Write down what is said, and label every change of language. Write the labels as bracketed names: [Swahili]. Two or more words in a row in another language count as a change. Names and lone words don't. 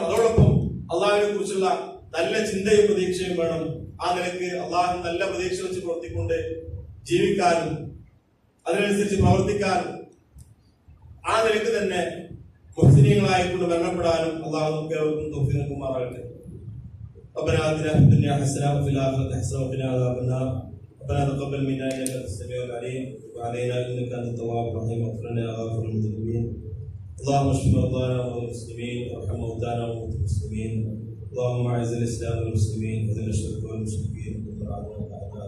[Malayalam] അതോടൊപ്പം അള്ളാഹുവിനെ കുറിച്ചുള്ള നല്ല ചിന്തയും പ്രതീക്ഷയും വേണം. ആ നിലയ്ക്ക് അള്ളാഹു നല്ല പ്രതീക്ഷ വെച്ച് പ്രവർത്തിക്കൊണ്ട് ജീവിക്കാനും അതിനനുസരിച്ച് പ്രവർത്തിക്കാനും ആ നിലയ്ക്ക് തന്നെ മുഹ്സിനീങ്ങളായിക്കൊണ്ട് മരണപ്പെടാനും അള്ളാഹു നമുക്ക് ഏവർക്കും തൗഫീഖ് നൽകുമാറാകട്ടെ. [Arabic] ربنا آتنا في الدنيا حسنة وفي الآخرة حسنة وقنا عذاب النار. ربنا تقبل منا إنك أنت السميع العليم وتب علينا إنك أنت التواب الرحيم واغفر لنا يا غافر المذنبين. اللهم اشف مرضانا ومرضى المسلمين وارحم موتانا وموتى المسلمين. اللهم أعز الإسلام والمسلمين وذل الشرك والمشركين ودمر أعداء الدين.